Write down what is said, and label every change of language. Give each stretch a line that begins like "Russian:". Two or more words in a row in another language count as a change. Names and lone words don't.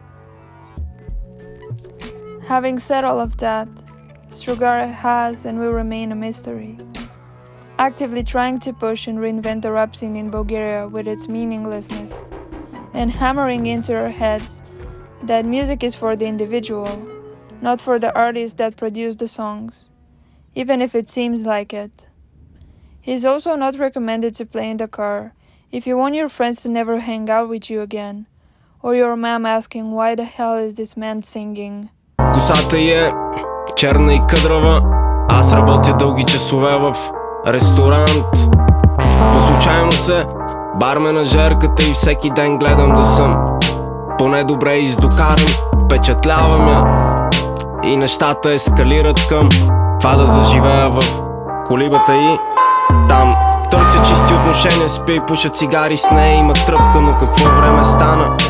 English: Having said all of that, Strugare has and will remain a mystery, actively trying to push and reinvent the rap scene in Bulgaria with its meaninglessness, and hammering into our heads that music is for the individual, not for the artists that produce the songs, even if it seems like it. He's also not recommended to play in the car if you want your friends to never hang out with you again, or your mom asking why the hell is this man singing.
Bulgarian: Косата е черна и къдрава. Аз работя дълги часове в ресторант. По случайно се бармена жерката и всеки ден гледам да съм поне добре издокаран. Впечатлявам я и нещата ескалират към това да заживея в колибата и там търся чисти отношения, спя и пуша цигари с нея, има тръпка, но какво време стана?